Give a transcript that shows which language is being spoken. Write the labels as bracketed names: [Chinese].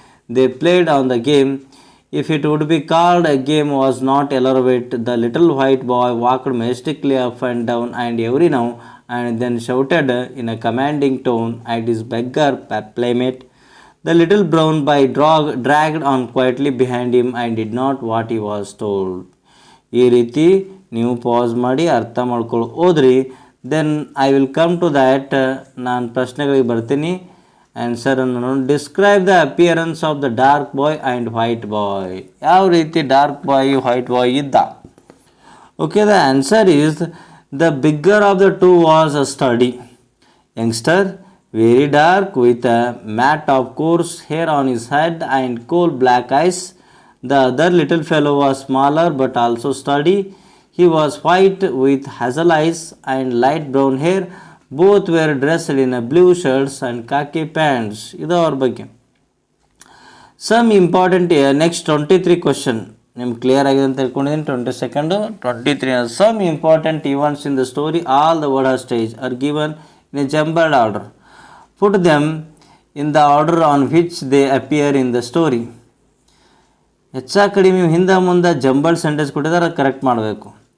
[English] They played on the game. If it would be called a game was not elaborate. The little white boy walked majestically up and down and every now and then shouted in a commanding tone at his beggar playmate. The little brown boy dragged on quietly behind him and did not what he was told. [Kannada] ಈ ರೀತಿ ನೀವು pass ಮಾಡಿ ಅರ್ಥ ಮಾಡ್ಕೊಳ್ಳಿ ಹೋದ್ರಿ. [English] Then I will come to that. [Kannada] ನಾನು ಪ್ರಶ್ನೆಗಳಿಗೆ ಬರ್ತೀನಿ. [English] ಆನ್ಸರನ್ನು describe the appearance of the dark boy and white boy. [Kannada] ಯಾವ ರೀತಿ ಡಾರ್ಕ್ ಬಾಯ್ ವೈಟ್ ಬಾಯ್ ಇದ್ದ? [English] Okay, the answer is the bigger of the two was a sturdy youngster, very dark, with a mat of coarse hair on his head and coal black eyes. The other little fellow was smaller but also sturdy. He was white with hazel eyes and light brown hair. Both were dressed in a blue shirts and khaki pants. [Kannada] ಇದು ಅವ್ರ ಬಗ್ಗೆ. [English] Some important next 23 question. [Kannada] ನಿಮ್ಗೆ clear ಆಗಿದೆ ಅಂತ ತಿಳ್ಕೊಂಡಿದ್ದೀನಿ. [English] 22nd 23 some important events in the story. All the word stage are given in a jumbled order. Put them in the order on which they appear in the story. [Kannada] ಹೆಚ್ಚಾ ಕಡಿಮೆ ಹಿಂದೆ ಮುಂದೆ jumbled sentence ಕೊಟ್ಟಿದ್ದಾರೆ, ಅದು correct ಮಾಡಬೇಕು.